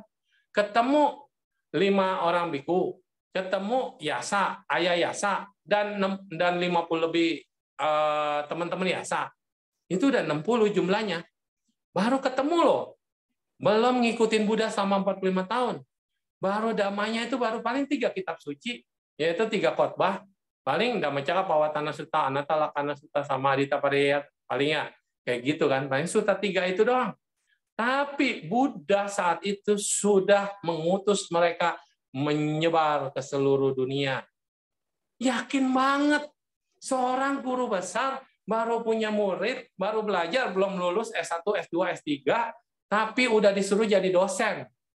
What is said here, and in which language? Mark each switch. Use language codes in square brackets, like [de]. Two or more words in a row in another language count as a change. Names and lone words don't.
[id] Ketemu 5 orang biku, ketemu Yasa, ayah Yasa, dan 50 lebih teman-teman Yasa. Itu udah 60 jumlahnya. Baru ketemu loh. Belum ngikutin Buddha selama 45 tahun. Baru damanya itu baru paling 3 kitab suci, yaitu 3 khotbah. Paling Dhammacakka Pavattana Sutta, Anatta Lakkhana Sutta, sama Adita Pariyat, palingnya kayak gitu kan. Paling sutta 3 itu doang. Tapi Buddha saat itu sudah mengutus mereka menyebar ke seluruh dunia. Yakin banget. Seorang guru besar baru punya murid, baru belajar, belum lulus S1, S2, S3, tapi udah disuruh jadi dosen.